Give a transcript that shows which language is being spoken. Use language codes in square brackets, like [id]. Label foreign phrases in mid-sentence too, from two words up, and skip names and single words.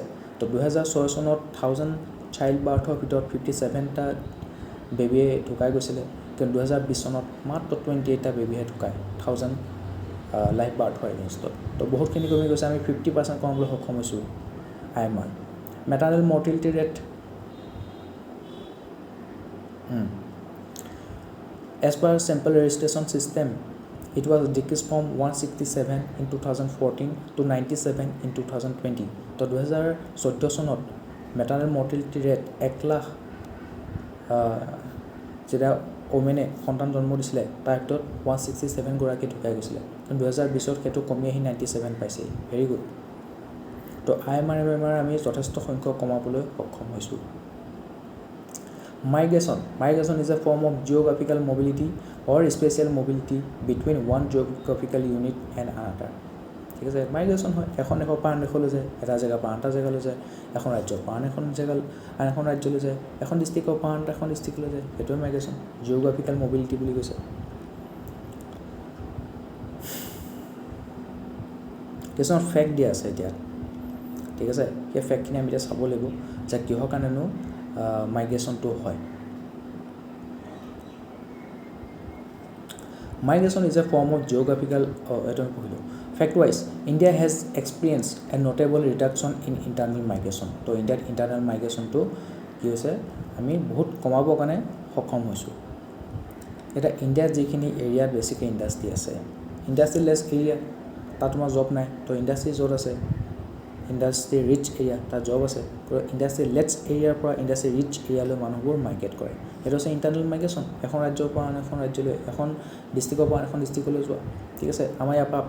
[as] তো 2006 চনত 1000 [en] child birthৰ [as] ভিতৰত 57টা বেবীয়ে ঢুকাই গৈছিলে, কিন্তু 2020 চনত মাত্ৰ 28টা বেবীহে ঢুকায় 1000 [en] life birthৰ againstত। [as] তো বহুতখিনি কমি গৈছে, আমি 50% কমাবলৈ সক্ষম হৈছোঁ IMR। [en] maternal mortality rate, as per sample registration system, it was decreased from 167 in 2014 to 97 in 2020. [as] তো 2014 চনত [en] maternal mortality rate [as] 1 লাখ যেতিয়া ওমেনে সন্তান জন্ম দিছিলে তাৰ ভিতৰত 167 গৰাকী ঢুকাই গৈছিলে কিন্তু 2020ত সেইটো কমি আহি 97 পাইছে [en] very good [as] তো আইএমআৰ বেমাৰ আমি যথেষ্ট সংখ্যক কমাবলৈ সক্ষম হৈছোঁ [en] Migration is a form of geographical mobility or spatial mobility between one geographical unit and another. [as] ঠিক আছে মাইগ্ৰেশ্যন হয় এখন দেশৰ পৰা আন দেশলৈ যায় এটা জেগাৰ পৰা আন এটা জেগালৈ যায় এখন ৰাজ্যৰ পৰা আন এখন ৰাজ্যলৈ যায় এখন ডিষ্ট্ৰিক্টৰ পৰা আন এখন ডিষ্ট্ৰিক্টলৈ যায় সেইটোৱে [en] migration geographical mobility [as] বুলি কৈছে কিছুমান ফেক্ট দিয়া আছে এতিয়া ঠিক আছে সেই ফেক্টখিনি আমি এতিয়া চাব লাগিব যে কিহৰ কাৰণেনো মাইগ্ৰেশ্যনটো হয় [en] Migration is a form of geographical fact-wise, India has experienced a notable reduction in internal migration. So, India's internal migration to [as] কি হৈছে আমি বহুত কমাবৰ কাৰণে সক্ষম হৈছোঁ এটা ইণ্ডিয়াত যিখিনি এৰিয়াত বেছিকৈ ইণ্ডাষ্ট্ৰি আছে [en] industryless area [as] তাত তোমাৰ জব নাই তো ইণ্ডাষ্ট্ৰি য'ত আছে [en] industry rich area [as] তাত জব আছে [en] industry less areaৰ [as] পৰা [en] industry rich areaলৈ [as] মানুহবোৰ মাইগ্ৰেট কৰে সেইটো হৈছে [en] internal migration [as] এখন ৰাজ্যৰ পৰা আন এখন ৰাজ্যলৈ এখন ডিষ্ট্ৰিক্টৰ পৰা আন এখন ডিষ্ট্ৰিক্টলৈ যোৱা ঠিক আছে আমাৰ ইয়াৰ পৰা